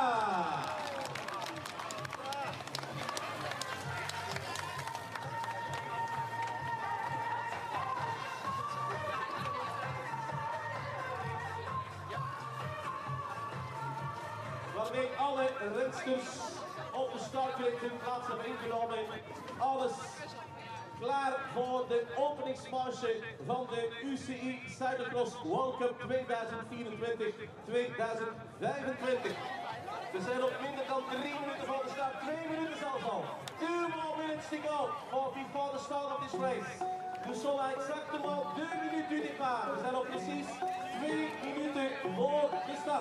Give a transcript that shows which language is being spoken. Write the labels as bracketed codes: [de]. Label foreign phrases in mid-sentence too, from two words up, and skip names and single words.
[nl] Waarmee alle rensters op de startgrid hun plaats hebben ingenomen. Alles klaar voor de openingsmarge van de UCI Cyclo-cross World Cup 2024-2025. We zijn op minder dan 3 minuten van de start, 2 minuten zelfs al. [en] 2 more minutes to go before the start of this race. [fr] Nous sommes à exactement 2 minutes du départ. [nl] We zijn op precies 2 minuten voor de start.